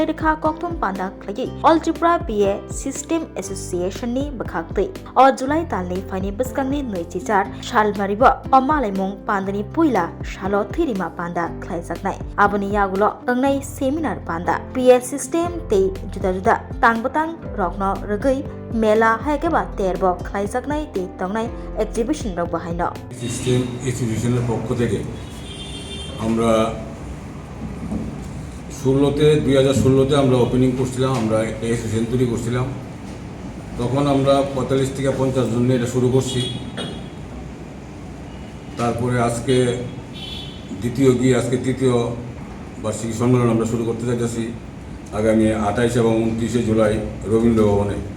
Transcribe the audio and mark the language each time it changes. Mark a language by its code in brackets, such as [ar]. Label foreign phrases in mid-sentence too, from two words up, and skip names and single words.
[trp] रेखा कक्थम पान्दा खलायै अल त्रिपुरा [en] PA system association-ni [trp] बखाक्तै अ जुलाई दाननि फाइनै बोसकांनि नैथि चार सालमारिबो अ मालायमुं पान्दानि पुइला सालो थैरिमा पान्दा खलायजाकनाय आबनि यागुलो नई सेमिनार पान्दा [en] PA system [trp] ते जुदा जुदा तांबतां रकनो रगै मेला हायकेबा तेरबो खलायजाकनाय ते तंनाय एग्जिबिशन रक बाहायनो [bn] सिस्टेम ইনস্টিটিউশনের পক্ষ থেকে আমরা 2016তে আমরা ওপেনিং করছিলাম, আমরা একটা অ্যাসোসিয়েশন তৈরি করছিলাম। তখন আমরা 45 থেকে 50 জন নিয়ে এটা শুরু করছি। তারপরে আজকে তৃতীয় বার্ষিকী সম্মেলন আমরা শুরু করতে যাচ্ছি আগামী 28 এবং 29 জুলাই রবীন্দ্র ভবনে।